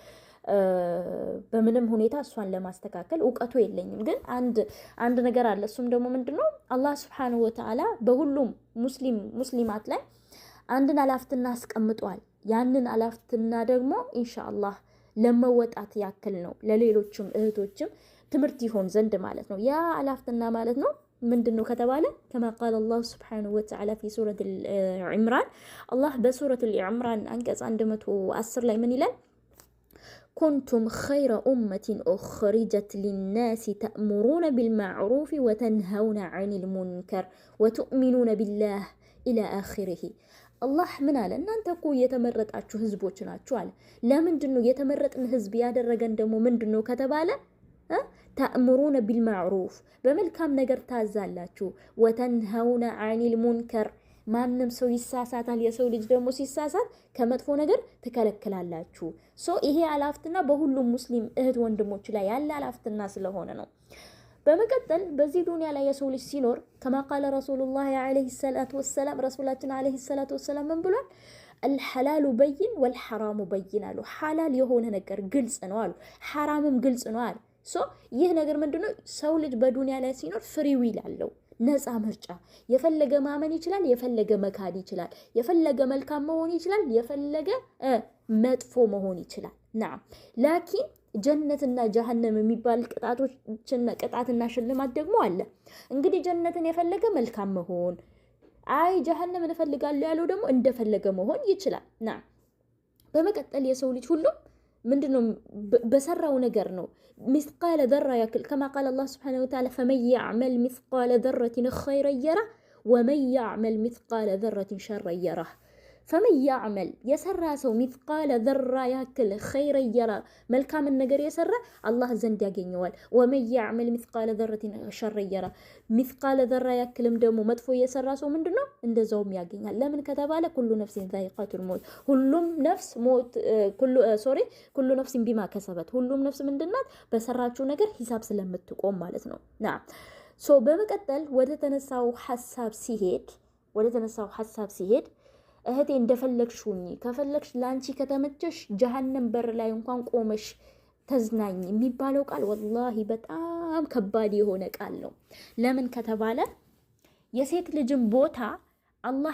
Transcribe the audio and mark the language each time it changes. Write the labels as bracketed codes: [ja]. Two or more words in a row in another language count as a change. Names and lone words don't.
[am] በምንም ሁኔታ እሷን ለማስተካከል እውቀቱ የለኝም። ግን አንድ ነገር አለ። እሱም ደግሞ ምንድነው አላህ [ar] سبحانه وتعالى [am] በሁሉም ሙስሊማት ላይ አንድን አላፍትና አስቀምጧል። ያንን አላፍትና ደግሞ ኢንሻአላህ ለመወጣት ያክል ነው ለሌሎችም እህቶችም ትምህርት ይሆን ዘንድ ማለት ነው። ያ አላፍትና ማለት ነው ምንድነው ከተባለ [ar] كما قال الله سبحانه وتعالى في سورة العمران الله [am] بسورة العمران አንቀጽ 110 ላይ ምን ይላል? [ar] كنتم خير أمة أخرجت للناس تأمرون بالمعروف وتنهون عن المنكر وتؤمنون بالله إلى آخره الله من قال ان انت እኮ [am] የተመረጣችሁ ህዝቦች ናችሁ አለ። ለምንድነው የተመረጥን ህዝብ ያደረገን ደግሞ ምንድነው ከተባለ [ar] تأمرون بالمعروف [am] በመልካም ነገር ታዛላችሁ [ar] وتنهون عن المنكر [am] ማንንም ሰው ይሳሳታል። የሰው ልጅ ደግሞ ሲሳሳት ከመጥፎ ነገር ተከለክላላችሁ። ይሄ አላፍትና በሁሉም ሙስሊም እህት ወንድሞች ላይ ያለ አላፍትና ስለሆነ ነው። በመቀጠል በዚህ ዱንያ ላይ የሰው ልጅ ሲኖር [ar] كما قال رسول الله عليه الصلاة والسلام رسولاتنا عليه الصلاة والسلام [am] ምን ብሏል? [ar] الحلال بين والحرام بين [am] አሉ። ሐላል የሆነ ነገር ግልጽ ነው አሉ። ሐራምም ግልጽ ነው አሉ። ይህ ነገር ምንድነው? ሰው ልጅ በዱንያ ላይ ሲኖር [en] free will [am] አለው፣ ነፃ ምርጫ። የፈለገ ማመን ይችላል፣ የፈለገ መካድ ይችላል፣ የፈለገ መልካም መሆን ይችላል፣ የፈለገ መጥፎ መሆን ይችላል። [ar] نعم لكن [am] ጀነትና ጀሃነም የሚባል ቅጣትና ሽልማት ደግሞ አለ። እንግዲህ ጀነትን የፈለገ መልካም መሆን፣ አይ ጀሃነምን እፈልጋለሁ ያለው ደግሞ እንደፈለገ መሆን ይችላል። ናም በመቀጠል የሰው ልጅ ሁሉ ምንድነው በሰራው ነገር ነው [ar] مثقال ذره ያክል كما قال الله سبحانه وتعالى فمن يعمل مثقال ذره خيرا يره ومن يعمل مثقال ذره شرا يره فمن يعمل يسرى سو مثقال ذره ያክል خيرا يره [am] መልካም ነገር የሰራ አላህ ዘንድ ያገኘዋል። [ar] ومن يعمل مثقال ذره شرا يره مثقال ذره [am] ያክልም ደግሞ መጥፎ የሰራ ሰው ምንድነው እንደዛውም ያገኛል። ለምን ከተባለ [ar] كل نفس ذائقة الموت [am] ሁሉም ነፍስ ሞት [ar] كل نفس بما كسبت [am] ሁሉም ነፍስ ምንድናት በሰራችው ነገር ሂሳብ ስለምትቆም ማለት ነው። ና በመቀጠል ወደ ተነሳው ሐሳብ ሲሄድ እህቴ እንደፈለግሽውኝ ከፈለግሽ ላንቺ ከተመቸሽ ጀሃነም በር ላይ እንኳን ቆመሽ ተዝናኝ የሚባለው ቃል ወላሂ በጣም ከባድ የሆነ ቃል ነው። ለምን ከተባለ የሴት ልጅን ቦታ አላህ